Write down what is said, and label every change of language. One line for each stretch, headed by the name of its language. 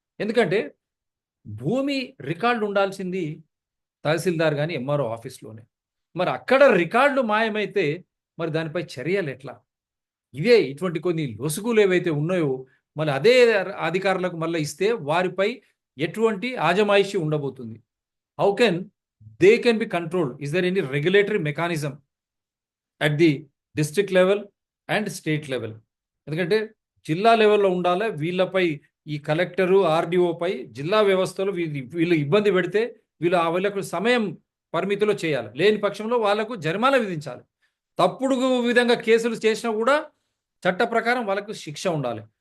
Telugu: ఎందుకంటే భూమి రికార్డు ఉండాల్సింది తహసీల్దార్ కానీ MRO ఆఫీస్లోనే. మరి అక్కడ రికార్డులు మాయమైతే మరి దానిపై చర్యలు ఎట్లా? ఇదే ఇటువంటి కొన్ని లొసుగులు ఏవైతే ఉన్నాయో మళ్ళీ అదే అధికారులకు మళ్ళీ ఇస్తే వారిపై ఎటువంటి ఆజమాయిషి ఉండబోతుంది.
English: How can they can be controlled. Is there any regulatory mechanism at the district level and state level?
Telugu: ఎందుకంటే జిల్లా లెవెల్లో ఉండాలి. వీళ్ళపై ఈ కలెక్టరు ఆర్డీఓపై జిల్లా వ్యవస్థలో వీళ్ళు ఇబ్బంది పెడితే వీళ్ళకు సమయం పరిమితిలో చేయాలి. లేని పక్షంలో వాళ్ళకు జరిమానా విధించాలి. తప్పుడు విధంగా కేసులు చేసినా కూడా చట్ట ప్రకారం వాళ్ళకు శిక్ష ఉండాలి.